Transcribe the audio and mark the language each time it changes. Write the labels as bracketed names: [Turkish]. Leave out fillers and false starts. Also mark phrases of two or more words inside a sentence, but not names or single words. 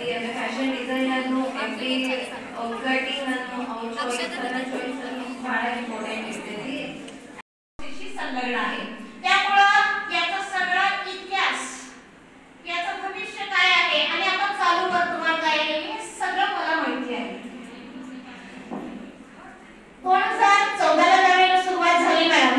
[English] fashion design [Kannada] ಅನ್ನು [English] every cutting [Kannada] ಅನ್ನು ಅವ್ರ ಚಾಯ್ಸ್ ಅನ್ನು ಬಹಳ ಇಂಪಾರ್ಟೆಂಟ್ ಇರ್ತೈತಿ. [Marathi] शिक्षित संलग्न आहे. त्यामुळे याचा सगळा इतिहास, याचं भविष्य काय आहे आणि आपण चालू वर्तमान काय आहे हे सगळं मला माहिती आहे. 2014 ला त्यावेळेला सुरुवात झाली मॅडम.